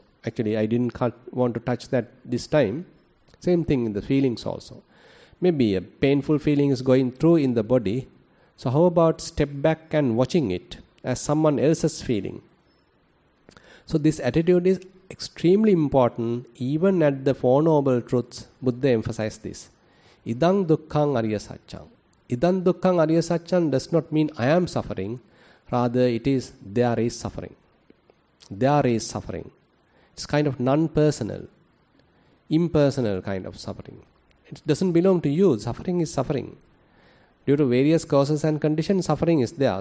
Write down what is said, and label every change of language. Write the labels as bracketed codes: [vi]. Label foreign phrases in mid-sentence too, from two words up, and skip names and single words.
[en] Actually, I didn't want to touch that this time. Same thing in the feelings also. Maybe a painful feeling is going through in the body. So how about step back and watching it as someone else's feeling? So this attitude is extremely important. Even at the Four Noble Truths, Buddha emphasized this. [pi] Idang dukkhang ariya satchang. Idang dukkhang ariya satchang [en] does not mean I am suffering. Rather it is there is suffering. There is suffering. It's kind of non-personal, impersonal kind of suffering. It doesn't belong to you. Suffering is suffering. Due to various causes and conditions, suffering is there.